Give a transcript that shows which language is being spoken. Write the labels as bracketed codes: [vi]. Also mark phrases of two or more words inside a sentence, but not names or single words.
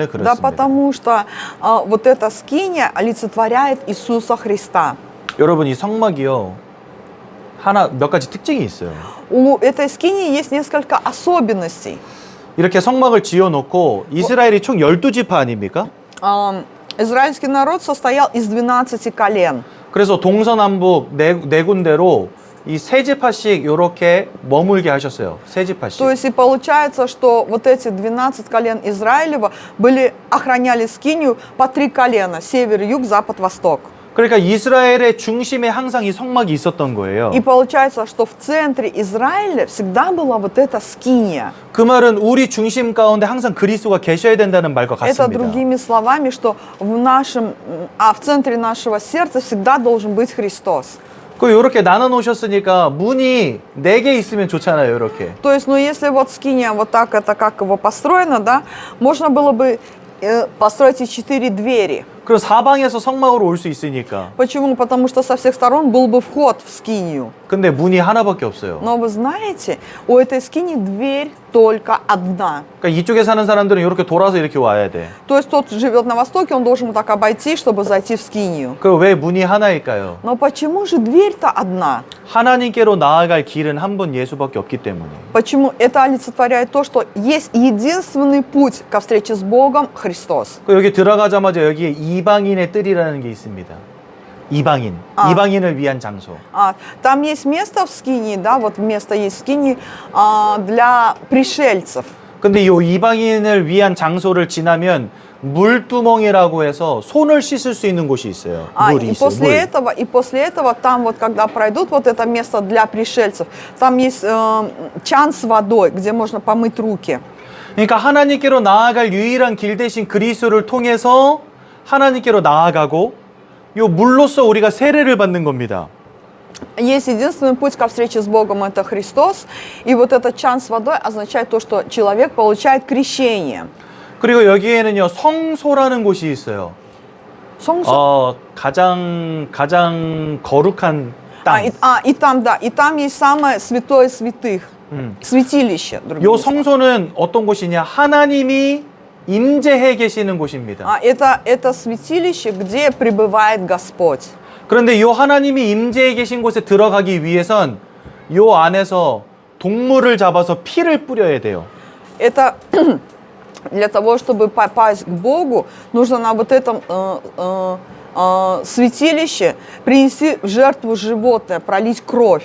[ru] Да [ko] 그렇습니다. [ru] потому что вот эта скиния олицетворяет Иисуса Христа. [ko] 여러분 이 성막이요 하나 몇 가지 특징이 있어요. [ru] У этой скинии есть несколько особенностей. [ko] 이렇게 성막을 지어놓고 이스라엘이 총 12지파 아닙니까? [ru] Израильский народ состоял из 12 колен. [ko] 그래서 동서남북 네 군데로 이 세 지파씩 이렇게 머물게 하셨어요. 세 지파씩. [ru] То есть и получается, что вот эти 12 колен Израилева охраняли скинию по 3 колена: север, юг, запад, восток. [ko] 그러니까 이스라엘의 중심에 항상 이 성막이 있었던 거예요. [ru] И получается, что в центре Израиля всегда была вот эта скиния. [ko] 그 말은 우리 중심 가운데 항상 그리스도가 계셔야 된다는 말과 [ru] Это [ko] 같습니다. [ru] другими словами, что в центре нашего сердца всегда должен быть Христос. [ko] 그 이렇게 나눠 놓으셨으니까 문이 4개 있으면 좋잖아요, 이렇게. [ru] То есть, ну если вот скиния вот так, это как его построено, да, можно было бы построить и 4 двери. [ko] 그럼 사방에서 성막으로 올 수 있으니까. [ru] Почему? Потому что со всех сторон был бы вход в скинию. [ko] 근데 문이 하나밖에 없어요. [ru] Но вы знаете, у этой скинии дверь только одна. [ko] 그러니까 이쪽에 사는 사람들은 이렇게 돌아서 이렇게 와야 돼. [ru] То есть тот живет на востоке, он должен вот так обойти, чтобы зайти в скинию. [ko] 그 왜 문이 하나일까요? [ru] Но почему же дверь-то одна? [ko] 하나님께로 나아갈 길은 한 번 예수밖에 없기 때문에. [ru] Почему? Это олицетворяет то, что есть единственный путь ко встрече с Богом — Христос. [ko] 그 여기 들어가자마자 여기에 이방인의 뜰이라는 게 있습니다. 이방인. 이방인을 위한 장소. [ru] Там есть место в скинии, да, вот место есть в скинии для пришельцев. [ko] 근데 이 이방인을 위한 장소를 지나면 물두멍이라고 해서 손을 씻을 수 있는 곳이 있어요. 물이 [ru] И [ko] 있어요. 물. [ru] после этого там вот, когда пройдут вот это место для пришельцев, там есть чан с водой, где можно помыть руки. [ko] 그러니까 하나님께로 나아갈 유일한 길 대신 그리스도를 통해서 하나님께로 나아가고 요 물로써 우리가 세례를 받는 겁니다. [ru] Есть единственный путь ко встрече с Богом — это Христос. И вот этот чан с водой означает то, что человек получает крещение. [ko] 그리고 여기에는요 성소라는 곳이 있어요. 성소? 가장 거룩한 땅. [ru] И там есть самое святое святых. святилище. [ko] 요 성소는 어떤 곳이냐? 하나님이 임재해 계시는 곳입니다. [ru] Это святилище, где пребывает Господь. [ko] 그런데 요 하나님이 임재해 계신 곳에 들어가기 위해선 요 안에서 동물을 잡아서 피를 뿌려야 돼요. [ru] Для того, чтобы попасть к Богу, нужно на вот этом святилище принести в жертву животное, пролить кровь.